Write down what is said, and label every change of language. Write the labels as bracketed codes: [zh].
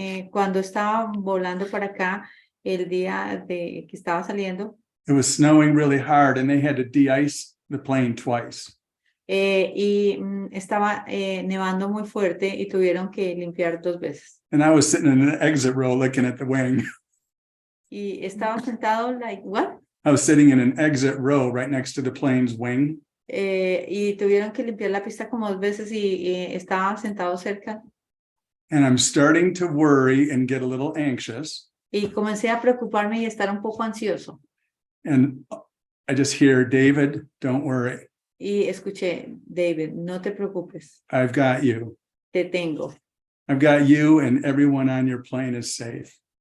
[es] Cuando estaba volando para acá, el día de que estaba saliendo, [en] it was snowing really hard and they had to de-ice the plane twice. [es] Estaba nevando muy fuerte y tuvieron que limpiar 2 veces. [en] And I was sitting in an exit row looking at the wing. [es] Y estaba sentado, [en] like, what? I was sitting in an exit row right next to the plane's wing. [es] Y tuvieron que limpiar la pista como 2 veces y estaba sentado cerca. [en] And I'm starting to worry and get a little anxious. [es] Y comencé a preocuparme y estar un poco ansioso. [en] And I just hear, David, don't worry. [es] Y escuché, David, no te preocupes, [en] I've got you. [es] te tengo. [en] I've got you and everyone on your plane is safe.